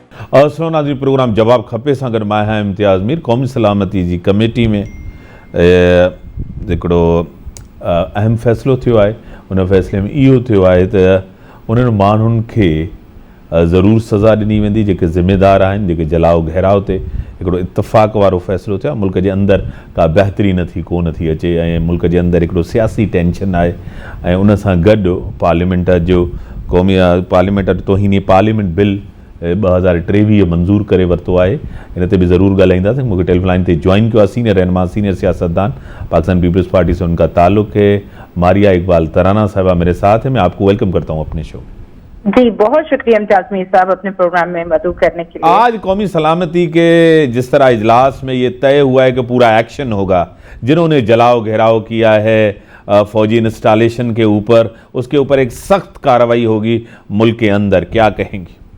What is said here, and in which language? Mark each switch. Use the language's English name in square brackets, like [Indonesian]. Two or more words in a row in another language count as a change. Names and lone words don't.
[Sindhi] سنو ناظرین، پروگرام جواب کھپے سان گॾु मां आहियां इम्तियाज़ मीर। क़ौमी सलामती जी कमेटी में हिकिड़ो अहम फ़ैसिलो थियो आहे। उन फ़ैसिले में इहो थियो आहे त उन्हनि माण्हुनि खे ज़रूरु सज़ा ॾिनी वेंदी जेके ज़िम्मेदार आहिनि, जेके जलाओ घेराव ते हिकिड़ो इत्तफ़ाक़ वारो फ़ैसिलो थियो आहे। मुल्क जे अंदरि का बहितरी कोन थी अचे ऐं मुल्क जे अंदरि हिकिड़ो सियासी टेंशन आहे ऐं उन सां गॾु पार्लियामेंट जो क़ौमी पार्लियामेंट तौहीनी पार्लियामेंट बिल 2023 मंज़ूर करे वरितो आहे। इन ते बि ज़रूरु ॻाल्हाईंदासीं। [Urdu] मूंखे [English] telephone line [Urdu] ते جوائن کیا سینئر رہنما، سینئر سیاستدان پاکستان پیپلز پارٹی سے ان کا تعلق ہے، ماریہ اقبال ترانہ صاحبہ میرے ساتھ ہے. میں آپ کو ویلکم کرتا ہوں اپنے شو. جی بہت شکریہ امتیاز میر صاحب اپنے پروگرام میں مدعو کرنے کے لیے. آج قومی سلامتی کے جس طرح اجلاس میں یہ طے ہوا ہے کہ پورا ایکشن ہوگا، جنہوں نے جلاؤ گھیراؤ کیا ہے فوجی انسٹالیشن کے اوپر، اس کے اوپر ایک سخت کارروائی ہوگی ملک کے اندر، کیا کہیں گی?